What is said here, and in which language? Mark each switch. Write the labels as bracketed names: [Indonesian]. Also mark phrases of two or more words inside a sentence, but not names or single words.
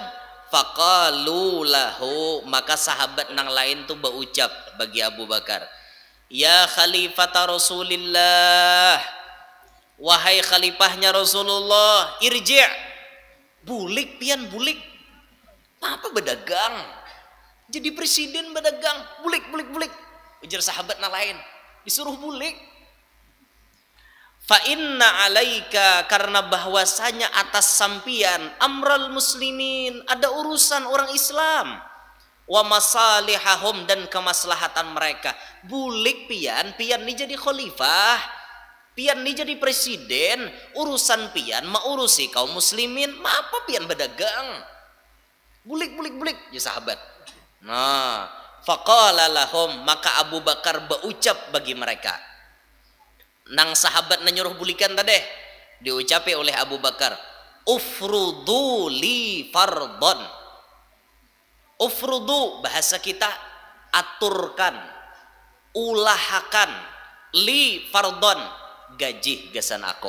[Arabic] فقالوا له, [Banjar] maka sahabat nang lain tuh berucap bagi Abu Bakar, [Arabic] يا خليفة رسول الله, [Banjar] wahai khalifahnya Rasulullah, irji', bulik pian bulik. Apa berdagang? Jadi presiden berdagang, bulik. Ujar sahabat nang lain, disuruh bulik. [Arabic] فإن عليك, [Banjar] karena bahwasanya atas sampian [Arabic] أمر المسلمين, [Banjar] ada urusan orang Islam, [Arabic] ومصالحهم, [Banjar] dan kemaslahatan mereka. Bulik pian ni jadi khalifah, pian ni jadi presiden, urusan pian maurusi kaum muslimin, apa pian berdagang? Bulik ya sahabat. Nah, [Arabic] فقال لهم, [Banjar] maka Abu Bakar berucap bagi mereka. Nang sahabat nyuruh bulikan tadi diucapi oleh Abu Bakar, [Arabic] افرضوا لي فرضا. [Banjar] Ufrudu bahasa kita aturkan, ulahakan, [Arabic] لي فرضا [Banjar] gaji gasan aku.